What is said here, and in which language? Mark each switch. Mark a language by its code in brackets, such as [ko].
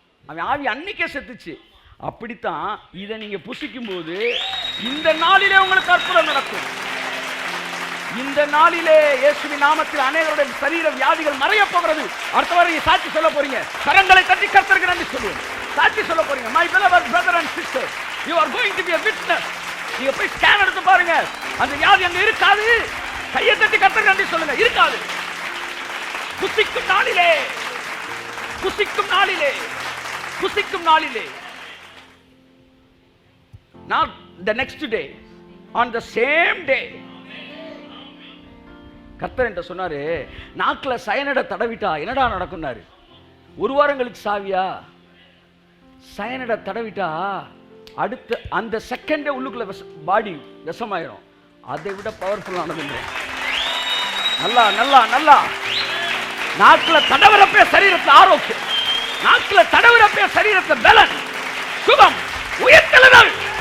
[ta] அவன் ஆவி அன்னைக்கே செத்துச்சு. அப்படித்தான் இதை நீங்க புசிக்கும் போது இந்த நாளிலே உங்களுக்கு அற்புதம் நடக்கும். இந்த நாளிலே இயேசுவின் நாமத்தில் அநேகருடைய சரீர வியாதிகள் மறைய போகிறது. அடுத்த வாரம் சாட்சி சொல்ல போறீங்க. கரங்களை தட்டி கர்த்தருக்கு நன்றி சொல்லுங்க. சாட்சி சொல்ல போறீங்க. [en] My beloved brother and sister, you are going to be a witness. [ta] நீங்க போய் ஸ்கேன் எடுத்து பாருங்க, அந்த வியாதி அங்க இருக்காது. கையை தட்டி கர்த்தருக்கு நன்றி சொல்லுங்க. இருக்காது. புசிக்கும் நாளிலே, புசிக்கும் நாளிலே, புசிக்கும் நாளிலே, [en] not the next day, on the same day. [ta] கர்த்தர் என்கிட்ட சொன்னாரு, நாக்குல சயனடை தடவிட்டா என்னடா நடக்கும்னாரு. ஒரு வாரம் கழிச்சு சாவியா? சயனடை தடவிட்டா அடுத்த அந்த செகண்டே உள்ளுக்குள்ள பாடி விஷமாயிரும். அதை விட பவர்ஃபுல்லானது. நல்லா நல்லா நல்லா நாக்குல தடவுறப்பே சரீரத்தில் ஆரோக்கியம், நாக்குல தடவுறப்பே சரீரத்தில் பலன், சுகம், உயர்த்தலுதல்.